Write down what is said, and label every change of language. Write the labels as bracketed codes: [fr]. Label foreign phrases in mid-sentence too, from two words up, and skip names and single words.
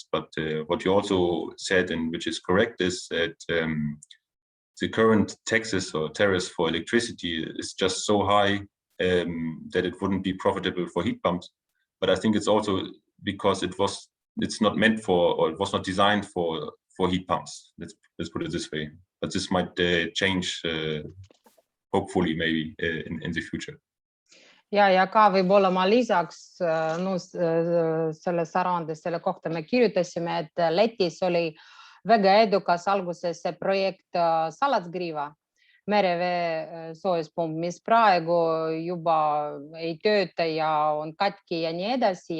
[en] But what you also said, and which is correct, is that the current taxes or tariffs for electricity is just so high that it wouldn't be profitable for heat pumps. But I think it's also because it's not meant for, or it was not designed for heat pumps. Let's put it this way. But this might change, hopefully, maybe in the future. [et] Ja ka võib-olla ma lisaks, selles aruandes selle kohta me kirjutasime, et Lätis oli väga edukas alguses see projekt Salatsgriva, merevee soojuspump, mis praegu juba ei tööta ja on katki ja nii edasi.